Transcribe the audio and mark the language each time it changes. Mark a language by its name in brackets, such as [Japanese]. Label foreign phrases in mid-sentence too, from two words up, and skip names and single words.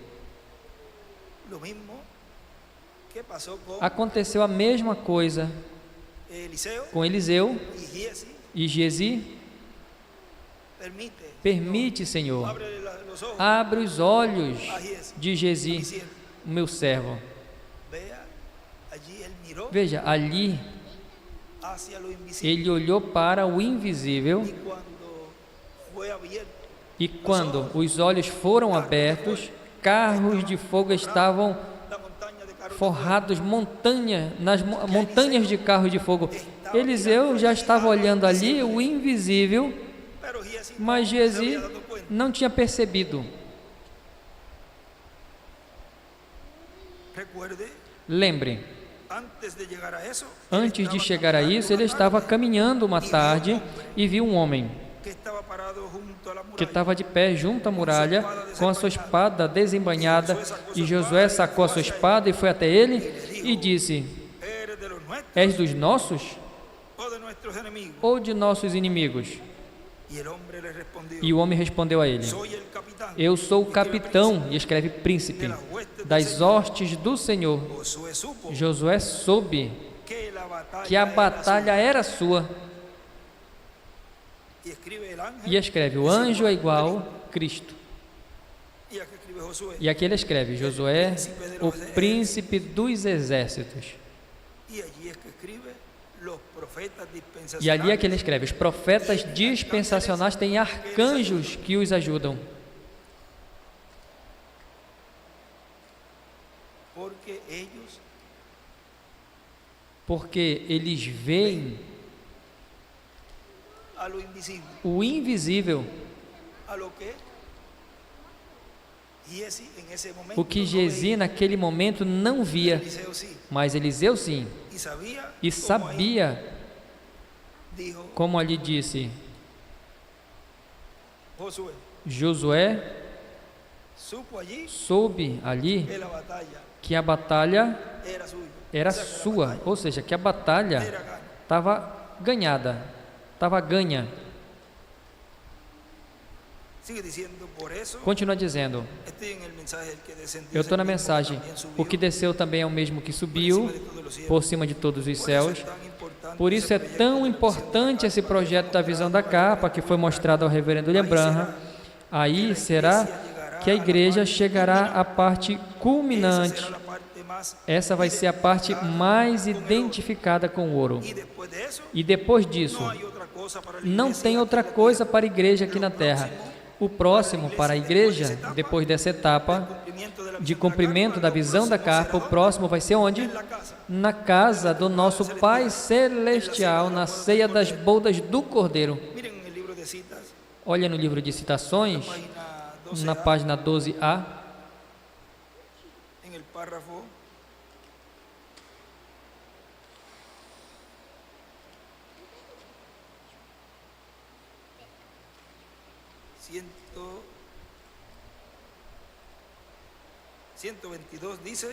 [Portuguese] Aconteceu a mesma coisa com Eliseu e Giezi. Permite, Senhor, abre os olhos de Giezi, o meu servo. [Spanish] allí él miró [Portuguese] Veja, ali [Spanish] hacia lo invisible. [Portuguese] ele olhou para o invisível, [Spanish] Y cuando fue abierto, [Portuguese] e quando os olhos foram abertos, carros de fogo estavam [Spanish] la montaña de carros [Portuguese] forrados montanhas de carros de fogo. Eliseu já estava olhando ali o invisível, [Spanish] pero Giesi [Portuguese] mas [Spanish] no se Giesi había dado cuenta. [Portuguese] não tinha percebido. [Spanish] Recuerde, [Portuguese] Lembre, [Spanish] antes de llegar a eso, [Portuguese] antes de chegar a isso, ele estava caminhando uma tarde e viu um homem [Spanish] que estaba parado junto a la [Portuguese] que [Spanish] muralla. [Portuguese] estava de pé junto à muralha com a sua espada desembainhada, e Josué sacou a sua espada e foi até ele e disse: [Spanish] ¿Eres de los nuestros [Portuguese] És dos nossos [Spanish] o de nuestros enemigos? [Portuguese] ou de nossos inimigos? [Spanish] Y el hombre le respondió, [Portuguese] E o homem respondeu a ele: [Spanish] soy el capitán. [Portuguese] Eu sou o capitão, e escreve príncipe, das hostes do Senhor. [Spanish] Josué supo [Portuguese] Josué soube [Spanish] que la batalla, [Portuguese] que a [Spanish] era [Portuguese] batalha era sua. [Spanish] suya. Y escribe el ángel, [Portuguese] E escreve: o anjo é igual a Cristo. [Spanish] y aquí escribe Josué. [Portuguese] E aqui ele escreve: Josué, o príncipe dos exércitos. [Spanish] Y allí es que escribe los profetas dispensacionales. [Portuguese] E ali é que ele escreve: os profetas dispensacionais têm arcanjos que os ajudam, porque eles veem [Spanish] a lo invisible, [Portuguese] o invisível, [Spanish] a lo que Giesi en ese momento [Portuguese] o que [Spanish] no Giesi veía. [Portuguese] naquele momento não via, [Spanish] Eliseo sí, [Portuguese] mas Eliseu sim, [Spanish] y sabía, [Portuguese] e [Spanish] como ahí [Portuguese] sabia, [Spanish] dijo [Portuguese] como ali disse [Spanish] Josué, [Portuguese] Josué, [Spanish] supo allí [Portuguese] soube ali [Spanish] que la batalla [Portuguese] que a batalha [Spanish] era suya, [Portuguese] era [Spanish] o sea, que la [Portuguese] sua, [Spanish] batalla [Portuguese] ou seja, que a batalha [Spanish] era gana. [Portuguese] estava ganhada, estava ganha. [Spanish] Sigue diciendo, por eso [Portuguese] Continua dizendo: [Spanish] estoy en el mensaje, el que descendió [Portuguese] eu [Spanish] es [Portuguese] estou [Spanish] el [Portuguese] na [Spanish] mismo que [Portuguese] mensagem, [Spanish] también subió [Portuguese] o que desceu também é o mesmo que [Spanish] por [Portuguese] subiu [Spanish] encima de todos los cielos. [Portuguese] por cima de todos os [Spanish] Por eso [Portuguese] céus. [Spanish] es tan importante [Portuguese] Por [Spanish] ese [Portuguese] isso é [Spanish] proyecto [Portuguese] tão [Spanish] de la visión [Portuguese] importante [Spanish] de la [Portuguese] esse [Spanish] carpa [Portuguese] projeto da visão da capa que foi mostrado ao reverendo William Branham. Aí será que a igreja chegará à parte [Spanish] Esa culminante. será la parte más [Portuguese] Essa vai ser a parte mais identificada com o ouro. [Spanish] y después de eso [Portuguese] E depois disso, [Spanish] no hay otra cosa para la [Portuguese] não [Spanish] iglesia [Portuguese] tem [Spanish] aquí [Portuguese] outra [Spanish] en la [Portuguese] coisa [Spanish] tierra. [Portuguese] para a igreja aqui na terra. O próximo para a igreja, depois dessa etapa [Spanish] Cumplimiento de la [Portuguese] de [Spanish] visión [Portuguese] cumprimento da [Spanish] lo [Portuguese] visão da [Spanish] próximo [Portuguese] carpa, o [Spanish] será [Portuguese] próximo vai ser onde? [Spanish] en la casa. [Portuguese] Na casa do nosso Pai Celestial, na ceia das bodas do Cordeiro. [Spanish] Miren en el libro de citas, [Portuguese] Olha no livro de citações, [Spanish] página 12, [Portuguese] na página 12a, [Spanish] en el párrafo 122 dice,